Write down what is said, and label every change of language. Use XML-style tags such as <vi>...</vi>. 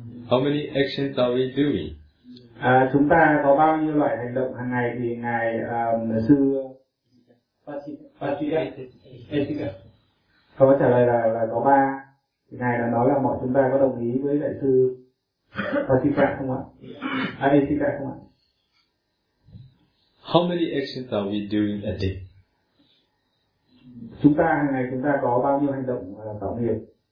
<en>How many actions are we doing?</en> <vi>Chúng ta có bao nhiêu loại hành động hàng ngày thì ngài sư Patrika có trả lời là có ba. Ngài đã nói là mọi chúng ta có đồng ý với đại sư Patrika không ạ? Patrika không ạ?</vi> <en>How many actions are we doing a day?</en> <vi>Chúng ta hàng ngày chúng ta có bao nhiêu hành động tạo nghiệp?</vi>